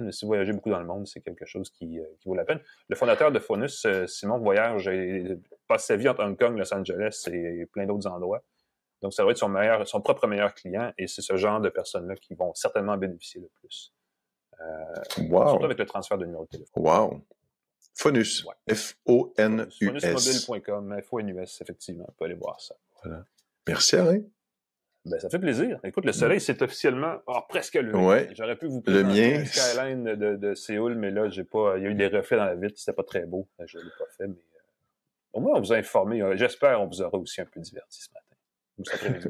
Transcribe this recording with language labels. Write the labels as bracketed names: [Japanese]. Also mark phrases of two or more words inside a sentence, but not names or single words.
[French] Mais si vous voyagez beaucoup dans le monde, c'est quelque chose qui vaut la peine. Le fondateur de Phonus, Simon Voyage, passe sa vie entre Hong Kong, Los Angeles et plein d'autres endroits. Donc, ça va être son propre meilleur client et c'est ce genre de personnes-là qui vont certainement bénéficier le plus. Surtout avec le transfert de numéro de téléphone. Wow! Phonus. Ouais. F-O-N-U-S. Phonusmobile.com, F-O-N-U-S, effectivement. On peut aller voir ça. Voilà. Merci, Alain. Ben, ça fait plaisir. Écoute, le soleil, c'est officiellement presque levé. Ouais. J'aurais pu vous présenter le skyline de Séoul, mais là, il y a eu des reflets dans la vitre. C'était pas très beau. Je ne l'ai pas fait, mais au moins, on vous a informé. J'espère qu'on vous aura aussi un peu diverti ce matin.